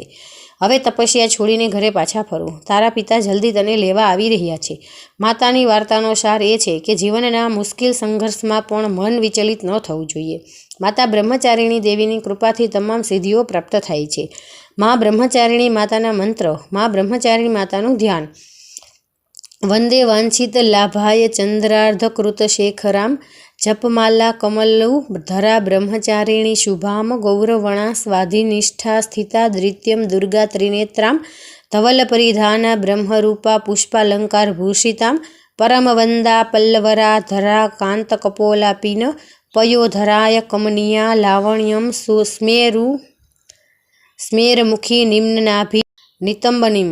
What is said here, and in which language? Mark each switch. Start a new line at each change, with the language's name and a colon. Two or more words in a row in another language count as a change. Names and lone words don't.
Gujarati: હવે તપસ્યા છોડીને ઘરે પાછા ફરો, તારા પિતા જલ્દી તને લેવા આવી રહ્યા છે। માતાની વાર્તાનો સાર એ છે કે જીવનના મુશ્કેલ સંઘર્ષમાં પણ મન વિચલિત ન થવું જોઈએ। માતા બ્રહ્મચારિણી દેવીની કૃપાથી તમામ સિદ્ધિઓ પ્રાપ્ત થાય છે। માં બ્રહ્મચારિણી માતાના મંત્ર। માં બ્રહ્મચારિણી માતાનું ધ્યાન।
Sanskrit: वंदे वांछित लाभाय चंद्रार्धकृत शेखराम જપમાલા કમલુ ધરા બ્રહ્મચારિણી શુભામ ગૌરવણા સ્વાધિનિષ્ઠા સ્થિતા દ્વિત્યમ દુર્ગા ત્રિનેત્રામ ધવલ પરિધાના બ્રહ્મરૂપા પુષ્પાલંકાર ભૂષિતામ પરમવંદા પલ્લવરા ધરા કાંત કપોલા પીન પયોધરાય કમનિયા લાવણ્યમ સ્મેરમુખી નિમ્નનાભિ નિતંબનીમ.